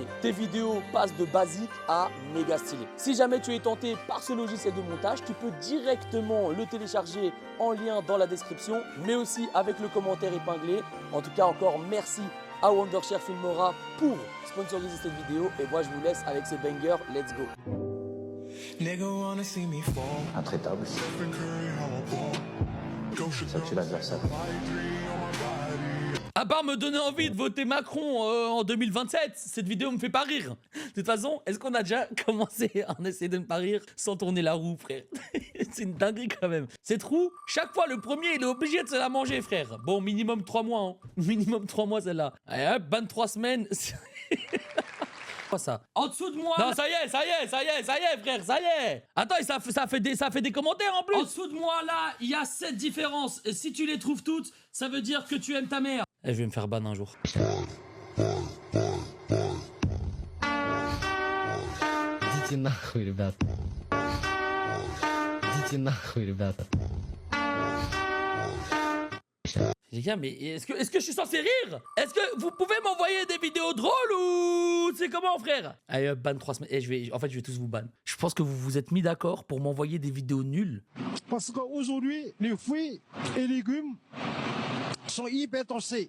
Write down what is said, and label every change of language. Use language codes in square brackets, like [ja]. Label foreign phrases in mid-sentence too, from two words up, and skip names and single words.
[fr] Tes vidéos passent de basique à méga stylé. Si jamais tu es tenté par ce logiciel de montage, tu peux directement le télécharger en lien dans la description, mais aussi avec le commentaire épinglé. En tout cas, encore merci à Wondershare Filmora pour sponsoriser cette vidéo. Et moi, je vous laisse avec ces bangers. [en] Let's go. [fr] Intraitable. Ça tue l'adversaire. À part me donner envie de voter Macron en 2027, cette vidéo me fait pas rire. De toute façon, est-ce qu'on a déjà commencé à en essayer de ne pas rire sans tourner la roue, frère? C'est une dinguerie quand même. Cette roue, chaque fois, le premier, il est obligé de se la manger, frère. Bon, minimum 3 mois, hein. Minimum 3 mois, celle-là. Allez hop, 23 semaines. Quoi ça? En dessous de moi. Non, ça y est, frère, ça y est. Attends, ça fait des commentaires en plus. En dessous de moi, là, il y a 7 différences. Et si tu les trouves toutes, ça veut dire que tu aimes ta mère. Et je vais me faire ban un jour. [ru] Идите нахуй, ребята. Идите нахуй, ребята. [fr] Les gars, mais est-ce que je suis censé rire? Est-ce que vous pouvez m'envoyer des vidéos drôles ou c'est comment, frère? Allez hop, ban 3 semaines. Et je vais tous vous ban. Je pense que vous vous êtes mis d'accord pour m'envoyer des vidéos nulles. Parce qu'aujourd'hui, les fruits et légumes sont hyper tossés.